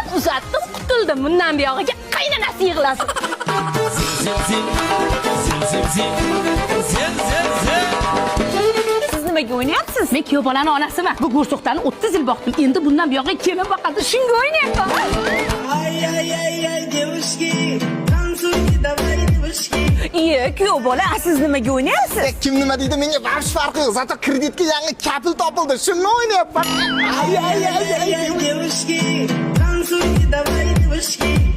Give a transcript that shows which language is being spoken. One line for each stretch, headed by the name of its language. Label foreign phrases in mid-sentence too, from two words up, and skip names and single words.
Uzbek: Uzatdim, qutuldim. Bundan buyog'iga qaynonasi yig'lasin. Siz nimaga o'ynayapsiz? Men kuyov bolani onasiman. Bu go'rsoqlarni 30 yil boqdim. Endi bundan buyog'iga kelin boqadi. Shunga o'ynayapman.
Russian: Ay ay ay ay девушки, танцуйте давай девушки.
Uzbek: Kuyov bola, siz nimaga o'ynayapsiz? Kim nima deydi, menga barcha farqi yo'q. Zato kreditga yangi kapil topildi. Shuni o'ynayapman.
Russian: Ay ay ay ay ay девушки, танцуйте давай девушки.